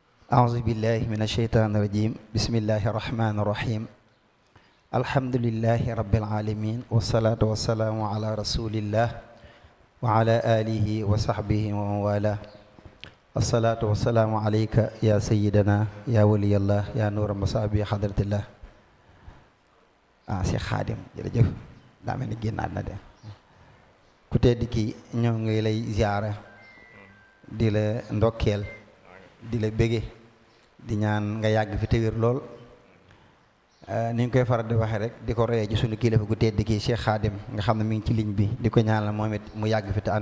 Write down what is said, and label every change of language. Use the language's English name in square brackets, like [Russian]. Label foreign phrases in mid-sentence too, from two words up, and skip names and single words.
[Arabic] أعوذ بالله من الشيطان الرجيم بسم الله الرحمن الرحيم الحمد لله رب العالمين والصلاة والسلام على رسول الله وعلى آله وصحبه ومن والاه الصلاة والسلام عليك يا سيدنا يا ولي الله يا نور مصابي حضرة الله [Wolof] Cheikh Khadim jërëjëf daa mel ni génnaat na de ku tedd ki ñoo ngi lay ziyaara di la ndokkeel di la bége di ñaan nga yàgg fi te wér lool ni ñu koy faral di waxee rek di ko royee ci sunu kilifa gu tedd ki Cheikh Khadim nga xam ne mi ngi ci ligne bi di ko ñaanal moom it mu yàgg fi te ànd